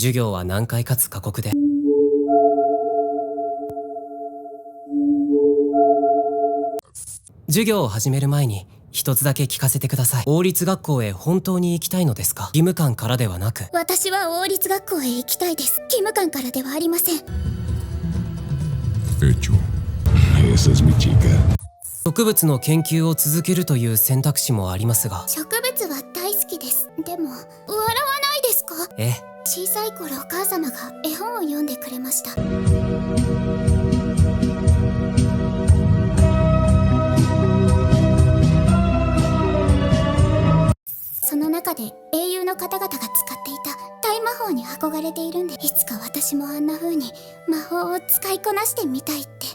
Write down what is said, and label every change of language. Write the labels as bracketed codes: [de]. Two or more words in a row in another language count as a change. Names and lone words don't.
[ja] 授業は難解かつ過酷で。授業を始める前に一つだけ聞かせてください。王立学校へ本当に行きたいのですか？義務感からではなく。私は王立学校へ行きたいです。義務感からではありません。 [es] Hecho. Esa es mi chica. [ja] 植物の研究を続けるという選択肢もありますが。植物は大好きです。でも笑わないですか？ええ。小さい頃お母様が絵本を読んでくれました。その中で英雄の方々が使っていた大魔法に憧れているんで、いつか私もあんな風に魔法を使いこなしてみたいって。